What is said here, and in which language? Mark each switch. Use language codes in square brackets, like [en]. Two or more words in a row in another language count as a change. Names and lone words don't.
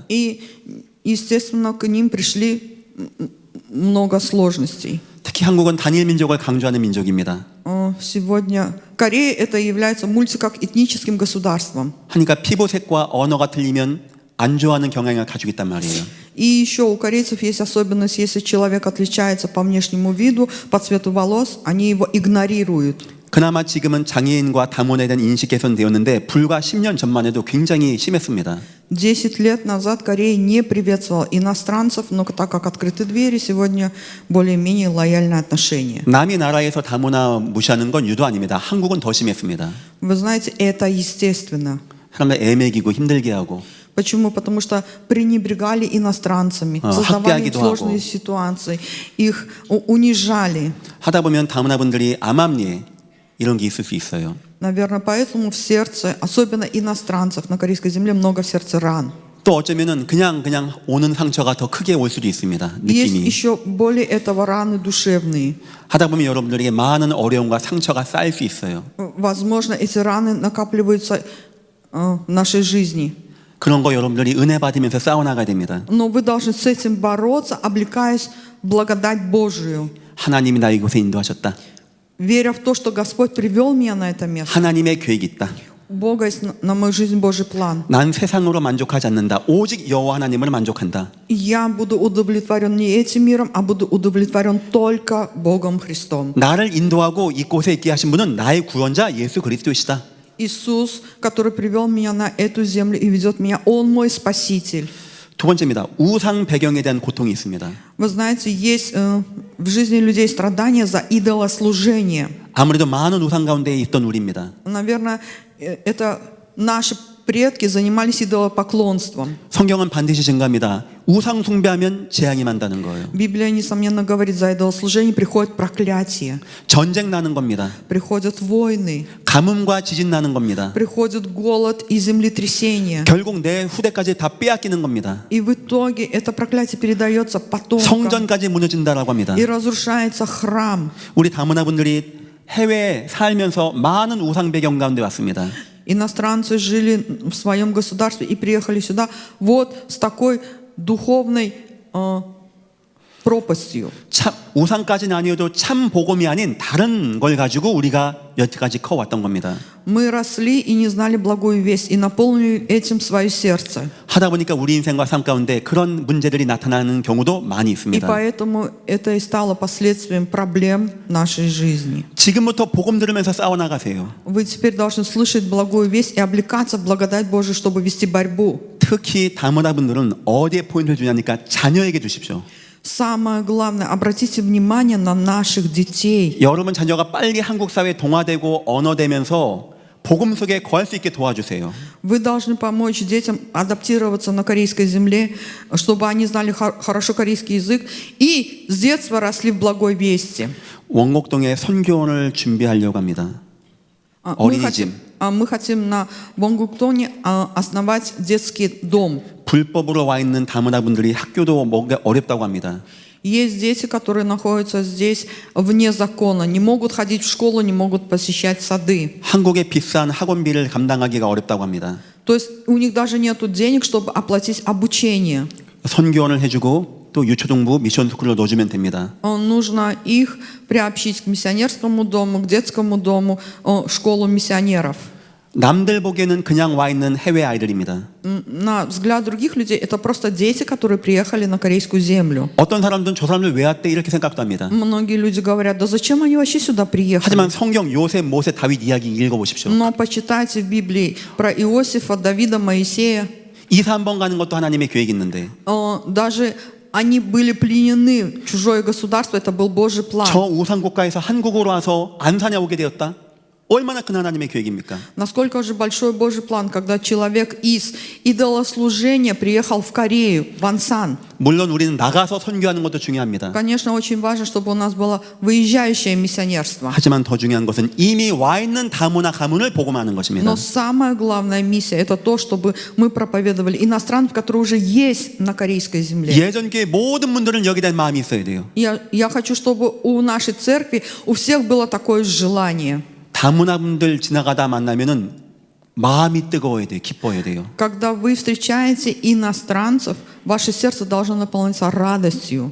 [ru] И, естественно, к ним пришли много сложностей. [ko] 특히 한국은 단일 민족을 강조하는 민족입니다. [ru] Сегодня Корея это является мультикэтническим государством. [ko] 하니까 피부색과 언어가 틀리면 안 좋아하는 경향을 가지고 있단 말이에요. [ru] И еще у корейцев есть особенность, если человек отличается по внешнему виду, по цвету волос, они его игнорируют. [ko] 그나마 지금은 장애인과 다문화에 대한 인식 개선되었는데 불과 10년 전만 해도 굉장히 심했습니다. [ru] 10 лет назад Корея не приветствовала иностранцев, но так как открыты двери, сегодня более-менее лояльное отношение. [ko] 남이 나라에서 다문화 무시하는 건 유도 아닙니다. 한국은 더 심했습니다. [ru] Вы знаете, это естественно. [ko] 사람들 애매기고 힘들게 하고 [ru] Почему? Потому что пренебрегали иностранцами, создавали им [ko] 학대하기도 [ru] сложные [ko] 하고. [ru] ситуации, их унижали. [ko] 하다 보면 다문화 분들이 암암리에 이런 게 있을 수 있어요. [ru] Наверное, поэтому в сердце, особенно иностранцев на корейской земле, много в сердце ран. [ko] 또 어쩌면은 그냥 오는 상처가 더 크게 올 수도 있습니다. [ru] Есть [ko] 느낌이. [ru] еще более этого раны душевные. [ko] 하다 보면 여러분들에게 많은 어려움과 상처가 쌓일 수 있어요. [ru] Возможно, эти раны накапливаются в нашей жизни. [ko] 그런 거 여러분들이 은혜 받으면서 싸워나가야 됩니다. [ru] Но вы должны с этим бороться, облекаясь в благодать Божию, [ko] 하나님이 나 이곳에 인도하셨다. [ru] веря в то, что Господь привел меня на это место. [ko] 하나님의 계획이 있다. [ru] У Бога есть на мою жизнь Божий план. [ko] 난 세상으로 만족하지 않는다. 오직 여호와 하나님을 만족한다. [ru] И я буду удовлетворен не этим миром, а буду удовлетворен только Богом Христом. [ko] 나를 인도하고 이곳에 있게 하신 분은 나의 구원자 예수 그리스도이시다. [ru] Иисус, который привел меня на эту землю и ведет меня, Он мой Спаситель. [ko] 두 번째입니다. 우상 배경에 대한 고통이 있습니다. [ru] Вы знаете, есть в жизни людей страдания за идолослужение. [ko] 아무래도 많은 우상 가운데 있던 우리입니다. [ru] Наверное, это наши предки занимались идолопоклонством. [ko] 성경은 반드시 증가합니다. 우상 숭배하면 재앙이 만다는 거예요. [ru] Библия, несомненно, говорит, за идолослужение приходит проклятие, [ko] 전쟁 나는 겁니다. [ru] приходят войны, [ko] 가뭄과 지진 나는 겁니다. [ru] приходит голод и землетрясения. [ko] 결국 내 후대까지 다 빼앗기는 겁니다. [ru] И в итоге это проклятие передается потомкам [ko] 성전까지 무너진다라고 합니다. [ru] и разрушается храм. [ko] 우리 다문화분들이 해외에 살면서 많은 우상 배경 가운데 왔습니다. [ru] Иностранцы жили в своем государстве и приехали сюда вот с такой духовной пропастью. [ko] 참 우상까지는 아니어도 참 복음이 아닌 다른 걸 가지고 우리가 여태까지 커왔던 겁니다. [ru] Мы росли и не знали благую весть, и наполнили этим свое сердце. [ko] 하다 보니까 우리 인생과 삶 가운데 그런 문제들이 나타나는 경우도 많이 [ru] И [ko] 있습니다. [ru] поэтому это и стало последствием проблем нашей жизни. [ko] 지금부터 복음 들으면서 싸워나가세요. [ru] Вы теперь должны слышать благую весть и облекаться в благодать Божию, чтобы вести борьбу. [ko] 특히 다문화분들은 어디에 포인트를 주냐니까 자녀에게 주십시오. [ru] Самое главное, обратите внимание на наших детей. [ko] 여러분 자녀가 빨리 한국 사회에 동화되고 언어되면서 복음 속에 거할 수 있게 도와주세요. [ru] Вы должны помочь детям адаптироваться на корейской земле, чтобы они знали хорошо корейский язык и с детства росли в благой вести. [ko] 원곡동에 선교원을 준비하려고 합니다. [ru] Мы хотим на Вонгуктоне основать детский дом. [ko] 불법으로 와 있는 다문화분들이 학교도 뭔가 어렵다고 합니다. [ru] Есть дети, которые находятся здесь вне закона, не могут ходить в школу, не могут посещать сады. [ko] 한국의 비싼 학원비를 감당하기가 어렵다고 합니다. [ru] То есть у них даже нет денег, чтобы оплатить обучение. [ko] 선교원을 해주고 또 유초등부 미션스쿨로 넣어주면 됩니다. [ru] Нужно их приобщить к миссионерскому дому, к детскому дому, школу миссионеров. [ko] 남들 보기에는 그냥 와 있는 해외 아이들입니다. [ru] На взгляд других людей это просто дети, которые приехали на корейскую землю. [ko] 어떤 사람들은 저 사람들 왜 왔대 이렇게 생각도 합니다. [ru] Многие люди говорят, да зачем они вообще сюда приехали? [ko] 하지만 성경 요셉, 모세, 다윗 이야기 읽어보십시오. [ru] Но почитайте в Библии про Иосифа, Давида, Моисея. [ko] 이사 한번 가는 것도 하나님의 계획이 있는데 [ru] Даже они были пленены, чужое государство, это был Божий план. [ko] 저 우상 국가에서 한국으로 와서 안산에 오게 되었다? 얼마나 큰 하나님의 계획입니까? [ru] Насколько же большой Божий план, когда человек из идолослужения приехал в Корею, в Ансан. [ko] 물론 우리는 나가서 선교하는 것도 중요합니다. [ru] Конечно, очень важно, чтобы у нас было выезжающее миссионерство. [ko] 하지만 더 중요한 것은 이미 와 있는 다문화 가문을 복음하는 것입니다. [ru] Но самая главная миссия – это то, чтобы мы проповедовали иностранцев, которые уже есть на корейской земле. [ko] 예전 교회 모든 분들은 여기에 대한 마음이 있어야 돼요. Я хочу, чтобы у нашей церкви, у всех было такое желание. 다문화분들 지나가다 만나면은 마음이 뜨거워야 돼요. 기뻐야 돼요. [ru] Когда вы встречаете иностранцев, ваше сердце должно наполниться радостью.